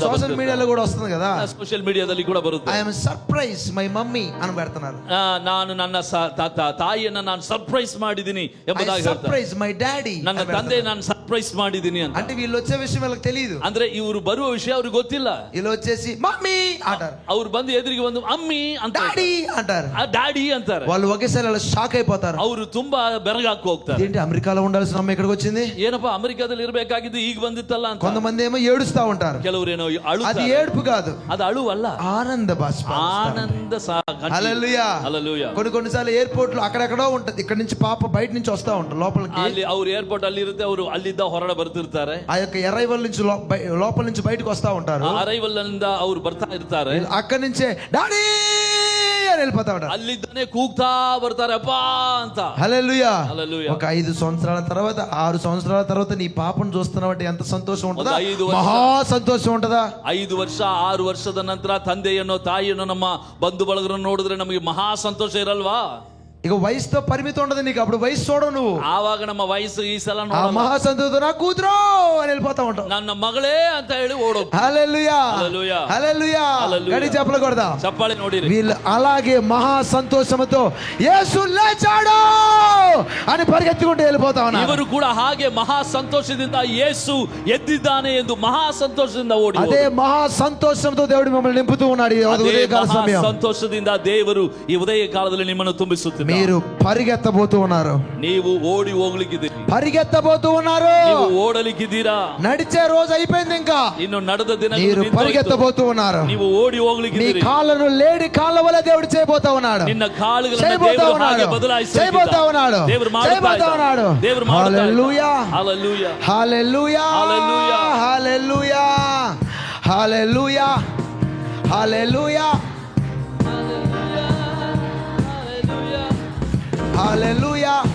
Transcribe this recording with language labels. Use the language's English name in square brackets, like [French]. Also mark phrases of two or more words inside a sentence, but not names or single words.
[English] social media [Telugu] కూడా వస్తుంది కదా, [English] social media [Kannada] ಕೂಡ ಬರುತ್ತೆ. [English] I'm surprise my mummy [Telugu] అని పెడుతున్నారు. [Kannada] ನಾನು ನನ್ನ ತಾಯಿಯನ್ನ ನಾನು ಸರ್ಪ್ರೈಸ್ ಮಾಡಿದ್ದೀನಿ ಎಂಬುದಾಗಿ ಹೇಳ್ತಾರೆ. [English] surprise my daddy, [Kannada] ನನ್ನ ತಂದೆ ನಾನು ಸರ್ಪ್ರೈಸ್ ಮಾಡಿದ್ದೀನಿ ಅಂತ. [Telugu] అంటే వీళ్ళు వచ్చే విషయం వీళ్ళకి తెలియదు. [Kannada] ಅಂದ್ರೆ ಇವರು ಬರುವ ವಿಷಯ ಅವ್ರಿಗೆ ಗೊತ್ತಿಲ್ಲ. ಇಲ್ಲ. [Telugu] ఇలా వచ్చేసి మమ్మీ అంటారు, [Kannada] ಅವ್ರು ಬಂದು ಎದುರಿಗೆ ಬಂದು ಅಮ್ಮಿ ಅಂತ [Telugu] డాడీ అంటారు. డాడీ అంటారు. వాళ్ళు ఒకేసారి అలా షాక్ అయిపోతారు. [Kannada] ಅವರು ತುಂಬಾ ಬೆರಗಾಕ್ ಹೋಗ್ತಾರೆ. [Telugu] ఏంటి అమెరికాలో ఉండాల్సిన అమ్మ ఇక్కడికి వచ్చింది, [Kannada] ಏನಪ್ಪಾ ಅಮೆರಿಕಾದಲ್ಲಿ ಇರಬೇಕಾಗಿದ್ದು ಈಗ ಬಂದಿತ್ತಲ್ಲ ಅಂತ. [Telugu] కొంతమంది ఏమో ఏడుస్తా ఉంటారు. [Kannada] ಕೆಲವರೇನೋ [Telugu] అది ఏడుపు కాదు, [Kannada] ಅದು ಅಳುವಲ್ಲ, [Telugu] ఆనంద బాష్పం. [Kannada] ಆನಂದ [Telugu] హల్లెలూయా. హల్లెలూయా. కొన్నిసార్లు ఎయిర్పోర్ట్ లో అక్కడెక్కడో ఉంటది, ఇక్కడ నుంచి పాప బయట నుంచి వస్తా ఉంటారు లోపలికి. [Kannada] ಅಲ್ಲಿ ಅವ್ರು ಏರ್ಪೋರ್ಟ್ ಅಲ್ಲಿ ಇರುತ್ತೆ, ಅವರು ಅಲ್ಲಿದ್ದ ಹೊರಗಡೆ ಬರ್ತಿರ್ತಾರೆ. [Telugu] ఆ యొక్క అరైవల్ నుంచి లోపల నుంచి బయటకు వస్తా ఉంటారు. [Kannada] ಅರೈವಲ್ ಇಂದ ಅವ್ರು ಬರ್ತಾ ಇರ್ತಾರೆ. [Telugu] అక్కడి నుంచే డాడీ అని వెళ్ళిపోతా ఉంటారు. [Kannada] ಅಲ್ಲಿದ್ದಾನೆ ಕೂಗ್ತಾ ಬರ್ತಾರೆ ಅಪ್ಪ ಅಂತ. [Telugu] హల్లెలూయా. హల్లెలూయా. ఒక 5 సంవత్సరాల తర్వాత 6 సంవత్సరాల తర్వాత నీ పాపను చూస్తున్నావంటే ఎంత సంతోషం ఉంటుందా, [Kannada] ಒಂದು 5 ವರ್ಷ, [Telugu] మహా సంతోషం ఉంటుందా. [Kannada] 5 ವರ್ಷ 6 ವರ್ಷದ ನಂತರ ತಂದೆಯನ್ನೋ ತಾಯಿಯನ್ನೋ ನಮ್ಮ ಬಂಧು ಬಳಗರನ್ನು ನೋಡಿದ್ರೆ ನಮಗೆ ಮಹಾ ಸಂತೋಷ ಇರಲ್ವಾ. [Telugu] ఇక వయసుతో పరిమితి ఉండదు నీకు, అప్పుడు వయసు చూడవు నువ్వు. [Kannada] ಆವಾಗ ನಮ್ಮ ವಯಸ್ಸು ಈ ಸಲ [Telugu] ఆ మహా సంతోషం నా కూతురు అని వెళ్ళిపోతా ఉంటావు. [Kannada] ನನ್ನ మಗಳೇ ಅಂತ ಹೇಳಿ ಓಡೋದು. [Telugu] హల్లెలూయా. హల్లెలూయా. హల్లెలూయా. హల్లెలూయా. గడి చెప్పకూడదా, [Kannada] ಚಪ್ಪಾಳೆ ನೋಡಿರಿ. [Telugu] వీళ్ళు అలాగే మహా సంతోషంతో యేసు లేచాడు అని పరిగెత్తుకుంటూ వెళ్ళిపోతా ఉన్నారు. [Kannada] ಇವರು ಕೂಡ ಹಾಗೆ ಮಹಾ ಸಂತೋಷದಿಂದ ಯೇಸು ಎದ್ದಿದ್ದಾನೆ ಎಂದು ಮಹಾ ಸಂತೋಷದಿಂದ ಓಡಿ [Telugu] అదే మహా సంతోషంతో దేవుడు మిమ్మల్ని నింపుతూ ఉన్నాడు ఈ ఉదయకాల సమయం. [Kannada] ಸಂತೋಷದಿಂದ ದೇವರು ಈ ಉದಯ ಕಾಲದಲ್ಲಿ ನಿಮ್ಮನ್ನು ತುಂಬಿಸುತ್ತಿದ್ದಾರೆ. [Telugu] మీరు పరిగెత్తబోతూ ఉన్నారు, [Kannada] ನೀವು ಓಡಿ ಹೋಗ್ಲಿಕ್ಕಿದ್ದೀರಿ, [Telugu] పరిగెత్తబోతూ ఉన్నారు, [Kannada] ನೀವು ಓಡಲಿಕ್ಕಿದ್ದೀರಾ. [Telugu] నడిచే రోజు అయిపోయింది, ఇంకా [Kannada] ಇನ್ನು ನಡೆದ ದಿನ [Telugu] మీరు పరిగెత్తబోతూ ఉన్నారు. [Kannada] ನೀವು ಓಡಿ [Telugu] నీ [Kannada] ಹೋಗ್ಲಿಕ್ಕಿದ್ದೀರಿ. [Telugu] కాళ్ళను లేడి కాళ్ళ వల్ల దేవుడు చేయబోతా ఉన్నాడు. [Kannada] ನಿನ್ನ ಕಾಲುಗಳನ್ನು [Telugu] చేయబోతా [Kannada] ದೇವರು [Telugu] ఉన్నాడు, [Kannada] ಹಾಗೆ ಬದಲಾಯಿಸಿ [Telugu] చేయబోతా ఉన్నాడు, [Kannada] ದೇವರು [Telugu] చేయబోతా ఉన్నాడు. [Kannada] ದೇವರು [Telugu] హల్లెలూయా. హల్లెలూయా. హల్లెలూయా. హల్లెలూయా. హల్లెలూయా. హల్లెలూయా. హల్లెలూయా. హల్లెలూయా.